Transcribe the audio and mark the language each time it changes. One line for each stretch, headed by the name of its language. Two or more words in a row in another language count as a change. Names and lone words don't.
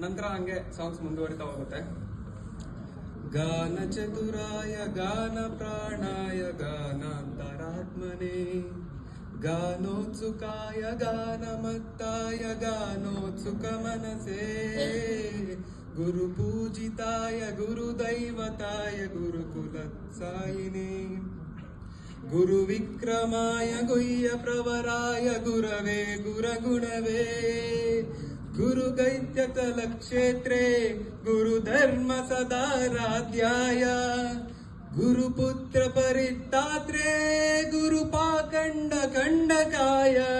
Kannada: ನಂತರ ಹಂಗೆ ಸಾಂಗ್ಸ್ ಮುಂದುವರಿತಾ ಹೋಗುತ್ತೆ.
Sanskrit: ಗಾನ ಚತುರಾಯ ಗಾನ ಪ್ರಾಣಾಯ ಗಾನಾಂತರಾತ್ಮನೆ ಗಾನೋತ್ಸುಕಾಯ ಗಾನಮತ್ತಾಯ ಗಾನೋತ್ಸುಕ ಮನಸೇ ಗುರು ಪೂಜಿತಾಯ ಗುರುದೈವತಾಯ ಗುರುಕುಲತ್ಸಾಯಿನೇ ಗುರು ವಿಕ್ರಮಾಯ ಗುಹ್ಯ ಪ್ರವರಾಯ ಗುರವೇ ಗುರಗುಣವೇ ಗುರು ಗೈತ್ಯತಲ ಕ್ಷೇತ್ರೇ ಗುರು ಧರ್ಮ ಸದಾರಾಧ್ಯಾಯ ಗುರುಪುತ್ರ ಪರಿತ್ತಾತ್ರೇ ಗುರು ಪಾಖಂಡ ಖಂಡಕಾಯ